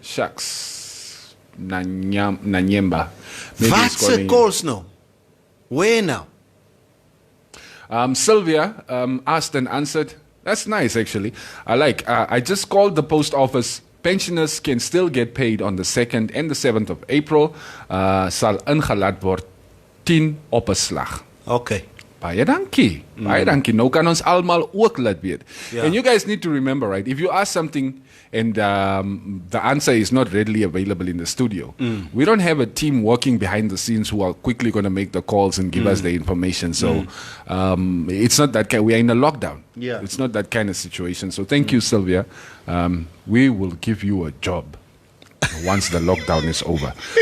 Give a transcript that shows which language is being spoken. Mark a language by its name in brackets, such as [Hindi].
[English] Shucks. Nanyemba. [Afrikaans] Wat se calls nou? [English] Where now? Sylvia asked and answered. That's nice, actually. I just called the post office. Pensioners can still get paid on the 2nd and the 7th of April. [Afrikaans] Sal ingelaat word 10 op 'n slag. [English] Okay. [Afrikaans] Baie dankie. Nou kan ons almal ook laat weet. [English] And you guys need to remember, right? If you ask something and the answer is not readily available in the studio, we don't have a team working behind the scenes who are quickly going to make the calls and give us the information. So it's not that kind. We are in a lockdown. Yeah. It's not that kind of situation. So thank you, Sylvia. We will give you a job once the lockdown is over.